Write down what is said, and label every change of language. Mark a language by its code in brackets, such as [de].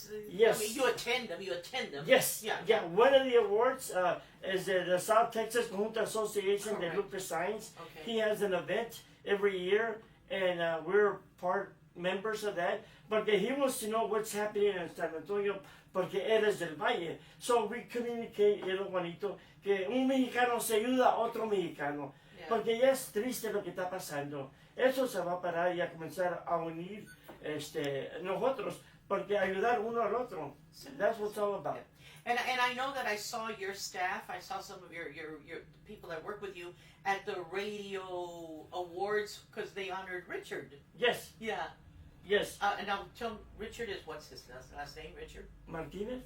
[en] Yes. I mean, you attend them. Yes. Yeah. One of the awards is the South Texas Conjunto Association de Correct. Lucas Science. Okay. He has an event every year, and we're part members of that. But he wants to know what's happening in San Antonio, [es] porque él es del Valle. [en] So we communicate, [es] es lo bonito, que un mexicano se ayuda a otro mexicano. Yeah. Porque ya es triste lo que está pasando. Eso se va a parar y a comenzar a unir nosotros, porque ayudar uno al otro. [en] That's what it's all about. And I know that I saw your staff. I saw some of your people that work with you at the radio awards because they honored Richard. Yes, Yeah. yes. And now tell him, Richard is what's his last name? Richard Martinez?